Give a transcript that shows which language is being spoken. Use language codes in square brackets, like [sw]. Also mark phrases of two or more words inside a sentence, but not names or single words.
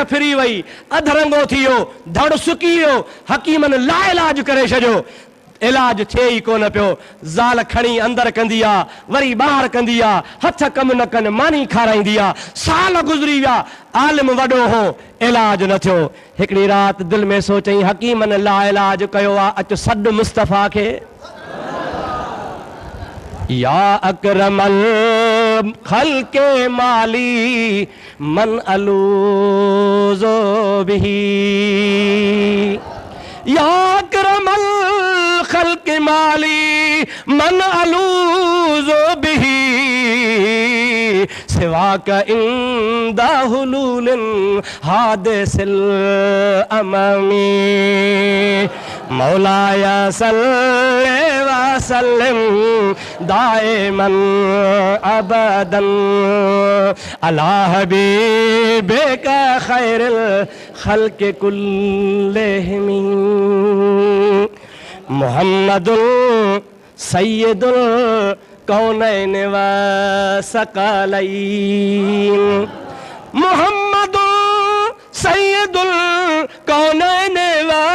[sd] फिरी वई अधरंगो थी वियो धड़ सुकी वियो हकीमन लाइलाज करे छॾियो इलाज थिए ई कोन पियो ज़ाल खणी अंदर कंदी आहे वरी ॿाहिरि कंदी आहे हथ कम न कनि मानी खाराईंदी आहे साल गुज़री विया आलिम वॾो हो इलाज न थियो हिकिड़ी राति दिलि में सोचई हकीमन लाइलाज कयो आहे अचु सॾु मुस्तफ़ा खे [ar] يا أكرم الخلق ما لي من ألوذ به يا أكرم الخلق ما لي من ألوذ به سواك عند حلول الحادث العمم مولاي صل وسلم دائما أبدا على حبيبك خير الخلق كلهم محمد سيد الكونين والثقلين محمد سيد الكونين و